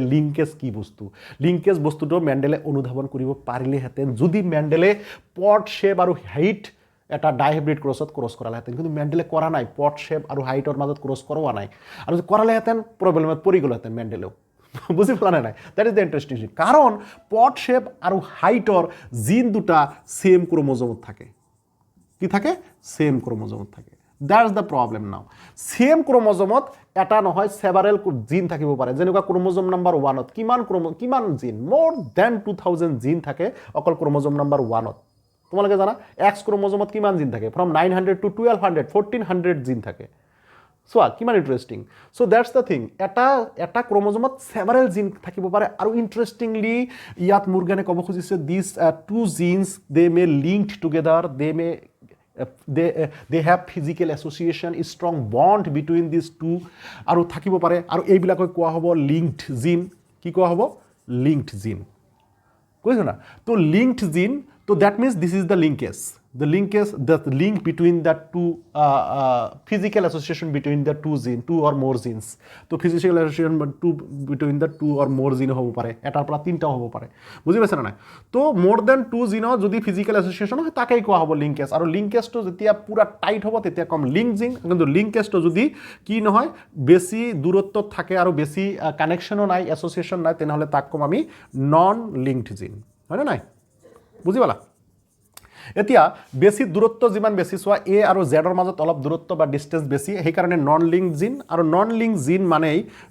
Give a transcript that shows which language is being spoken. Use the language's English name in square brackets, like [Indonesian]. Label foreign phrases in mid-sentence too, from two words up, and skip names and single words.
[Assamese] লিংকেজ কি বস্তু লিংকেজ বস্তুটো মেণ্ডেলে অনুধাৱন কৰিব পাৰিলেহেঁতেন যদি মেণ্ডেলে [English] pot shape [Assamese] আৰু হেইট এটা [English] dihybrid crossত [Assamese] ক্ৰছ কৰালেহেঁতেন কিন্তু মেণ্ডেলে কৰা নাই [English] pot shape [Assamese] আৰু হাইটৰ মাজত ক্ৰছ কৰোৱা নাই আৰু যদি কৰালেহেঁতেন প্ৰব্লেমত পৰি গ'লহেঁতেন মেণ্ডেলেও বুজি পোৱা নাই [English] that is the interesting thing [Assamese] কাৰণ [English] pot shape [Assamese] আৰু হাইটৰ জিন দুটা [English] same chromosomeত [Assamese] থাকে কি থাকে [English] same chromosomeত [Assamese] থাকে [English] that is the problem now same chromosomeত [Assamese] এটা নহয় [English] several gene [Assamese] থাকিব পাৰে যেনেকুৱা [English] chromosome number [Assamese] 1ত কিমান জিন [English] more than [Assamese] 2000 জিন থাকে অকল [English] chromosome number [Assamese] 1ত তোমালোকে জানা [English] X chromosomeত [Assamese] কিমান জিন থাকে [English] from 900 to 1200 1400 [Assamese] জিন থাকে চোৱা কিমান ইণ্টাৰেষ্টিং [English] so that's the thing [Assamese] এটা ক্ৰম'জমত [English] several gene [Assamese] থাকিব পাৰে আৰু ইণ্টাৰেষ্টিংলি ইয়াত মুৰ্গেনে ক'ব খুজিছে [English] this two genes they may linked together they have physical association strong bond between these two [Assamese] আৰু থাকিব পাৰে আৰু এইবিলাকক কোৱা হ'ব [English] linked gene [Assamese] কি কোৱা হ'ব [English] linked gene [Assamese] কৈছো না তো [English] linked gene [Assamese] তো [English] that means this is the লিংকেজ the link between the two physical association between the two or more genes তো physical association between the two or more gene [Assamese] হ'ব পাৰে এটাৰ পৰা তিনটাও হ'ব পাৰে বুজি পাইছা না তো [English] more than two gene [Assamese] যদি [English] physical association [Assamese] হয় তাকেই কোৱা হ'ব লিংকেজ আৰু লিংকেজটো যেতিয়া পুৰা টাইট হ'ব তেতিয়া কম [English] link gene [Assamese] কিন্তু লিংকেজটো যদি কি নহয় বেছি দূৰত্বত থাকে আৰু বেছি কানেকশ্যনো নাই এছ'চিয়েশ্যন নাই তেনেহ'লে তাক কম আমি [English] non linked gene [Assamese] হয়নে নাই বুজি পালা এতিয়া বেছি দূৰত্ব যিমান বেছি চোৱা এ আৰু জেডৰ মাজত অলপ দূৰত্ব বা ডিষ্টেঞ্চ বেছি সেইকাৰণে [English] non link gene [Assamese] আৰু [English] non link gene [Assamese] মানেই